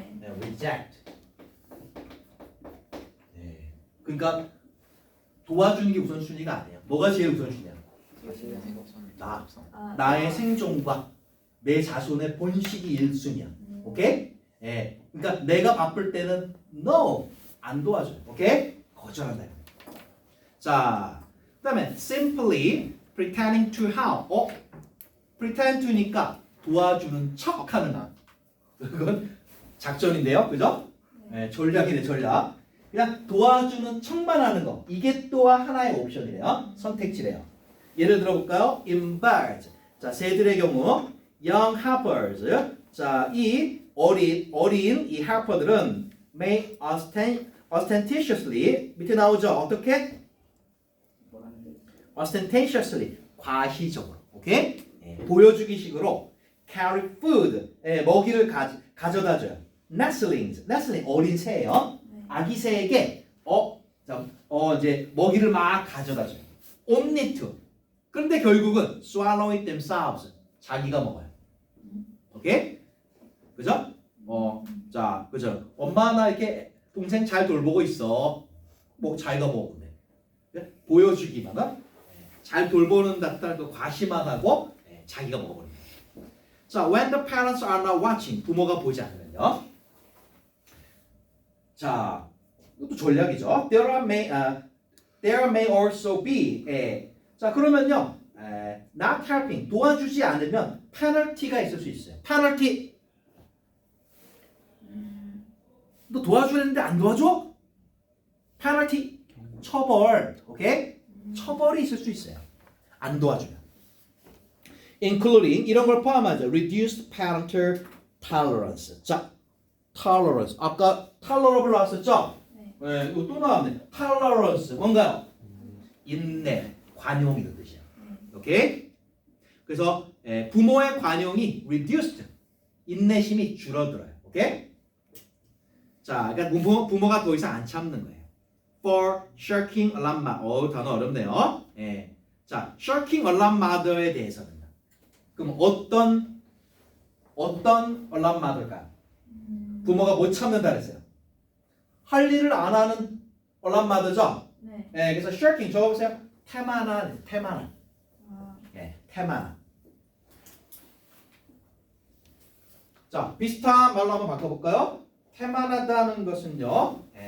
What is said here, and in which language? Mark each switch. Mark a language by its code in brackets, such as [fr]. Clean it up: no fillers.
[ko] 네, reject. 그러니까 도와주는 게 우선순위가 아니에요. 뭐가 제일 우선순위야? 자신의 생선. 나. 아, 나의 생존과 내 자손의 번식이 1순위야. 오케이? 예. 그러니까 내가 바쁠 때는 no 안 도와줘요. 오케이? 거절한다. [en] 자, 그다음에 simply pretending to help. [ko] pretend to니까 도와주는 척하는 거. 그건 작전인데요, 그죠? 예, 전략이네 전략. 그냥 도와주는 척만 하는 거. 이게 또한 하나의 옵션이래요. 선택지래요. 예를 들어 볼까요? [en] In birds. [ko] 자, 새들의 경우 [en] young helpers. [ko] 자, 이 어린 이 helper들은 [en] may ostentatiously [ko] 밑에 나오죠. 어떻게? ostentatiously 과시적으로. 오케이? 예, 보여주기식으로 [en] carry food. [ko] 예, 먹이를 가져다 줘요. nestlings. nestling 어린 새예요. 아기 새에게 이제 먹이를 막 가져다 줘요. [en] only to. [ko] 그런데 결국은 [en] swallow it themselves. [ko] 자기가 먹어요. 오케이? 그죠? 자, 그죠? 엄마 나 이렇게 동생 잘 돌보고 있어. 뭐 자기가 먹으면 돼. 보여주기만 잘 돌보는 듯한 그 과시만 하고 자기가 먹어버립니다. [en] 자, when the parents are not watching. [ko] 부모가 보지 않으면요. 자, 이것도 전략이죠. [en] There may also be. [ko] 자, 그러면요. [en] not helping. [ko] 도와주지 않으면 페널티가 있을 수 있어요. 페널티. 너 도와주는데 안 도와줘? 페널티. 처벌. 오케이? 처벌이 있을 수 있어요. 안 도와주면. including 이런 걸 포함하죠. [en] reduced parental tolerance. [ko] 자, tolerance. 아까 tolerable 나왔었죠? 네, 이거 또 나왔네. tolerance 뭔가요? 인내, 관용이 그 뜻이야. 오케이? 그래서 부모의 관용이 reduced, 인내심이 줄어들어요. 오케이? 자, 그러니까 부모가 더 이상 안 참는 거예요. [en] For shirking a lot mother. [ko] 단어 어렵네요. 예. 자, shirking a lot mother에 대해서는 그럼 어떤 a lot mother일까요? 부모가 못 참는다 그랬어요. 할 일을 안 하는 a lot mother죠? 네. 예, 그래서 shirking 적어보세요. 태만한. 아, 예, 태만한. 자, 비슷한 말로 한번 바꿔볼까요? 태만하다는 것은요.